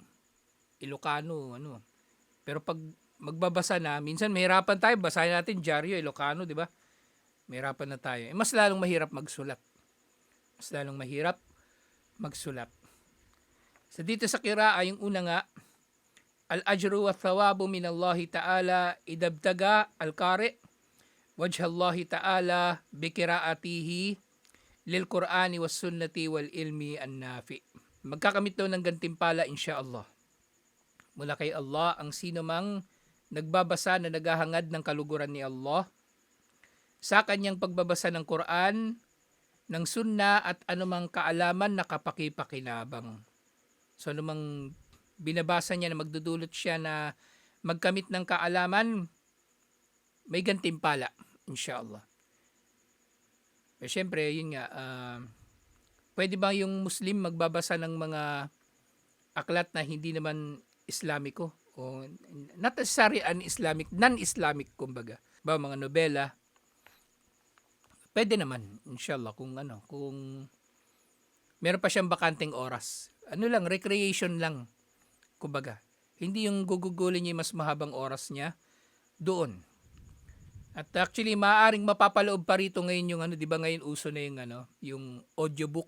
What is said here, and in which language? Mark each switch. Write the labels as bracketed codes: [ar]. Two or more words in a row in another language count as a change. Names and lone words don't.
[tl] Ilocano, ano. Pero pag magbabasa na, minsan mahirapan tayo, basahin natin dyaryo, Ilocano, di ba? Mahirapan na tayo. Mas lalong mahirap magsulat. Mas lalong mahirap magsulat. So dito sa qira'ah, yung una nga, [ar] الأجر والثواب من الله تعالى إذا ابتغى القارئ وجه الله تعالى بقراءته للقرآن والسنة والعلم النافع. [tl] Magkakamit daw ng gantimpala insyaallah mula kay Allah ang sino mang nagbabasa na naghahangad ng kaluguran ni Allah sa kanyang pagbabasa ng Qur'an, ng sunna at anumang kaalaman na kapakipakinabang. So anumang binabasa niya na magdudulot siya na magkamit ng kaalaman, may gantimpala inshallah. Pero syempre, yun nga, pwede ba yung Muslim magbabasa ng mga aklat na hindi naman Islamiko? [en] O not necessarily un-Islamic, non-Islamic kumbaga. [tl] Ba mga nobela? Pwede naman, inshallah, kung meron pa siyang bakanting oras. Ano lang, recreation lang, kumbaga. Hindi yung gugugulin niya yung mas mahabang oras niya doon. At actually, maaaring mapapaloob pa rito ngayon yung di ba ngayon uso na yung audiobook.